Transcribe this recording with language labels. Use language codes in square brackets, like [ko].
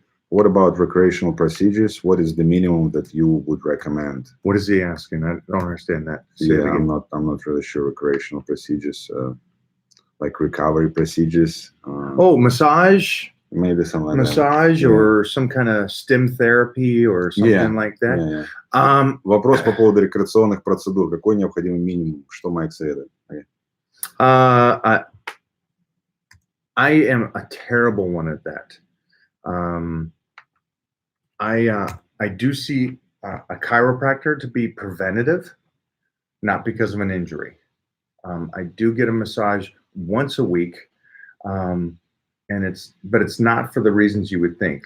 [en] What about recreational procedures? What is the minimum that you would recommend? What is he asking? I don't understand that. Yeah, I'm not really sure. Recreational procedures, like recovery procedures. Massage. Maybe something like massage that. or some kind of stem therapy or something like that. Yeah. [ru] Вопрос по поводу рекреационных процедур. Какой необходимый минимум? Что Майк советует? [en] I am a terrible one at that. I do see a chiropractor to be preventative, not because of an injury. I do get a massage once a week, but it's not for the reasons you would think.